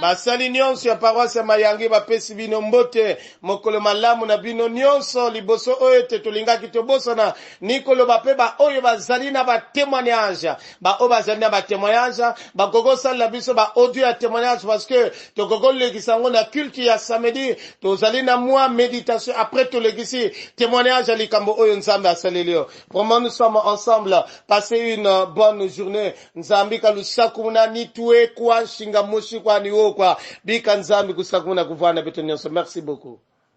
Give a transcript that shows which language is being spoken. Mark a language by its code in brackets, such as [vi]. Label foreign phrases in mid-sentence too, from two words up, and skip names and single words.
[ln] basali nyonso ya paroisse ya Mayange bapesi bino mbote mokolo malamu na bino nyonso liboso oyo ete tolingaki tobosana nikoloba pe ba oyo bazali na ba témoignage ba oyo bazali na ba témoignage bakoki salela biso ba audio ya témoignage parce que tokoki lekisa yango na [fr] culte ya samedi [ln] tozali na mwa méditation après tolekisi témoignage ya likambo oyo nzambe asaleli yo. [fr] Vraiment nous sommes ensemble, passez une bonne journée. [kg] Nzambi kalusakumuna nitue kwa shinga moshi kwa niwo kwa bika nzambi kusakumuna kuvana beto nyonso. [fr] Merci beaucoup.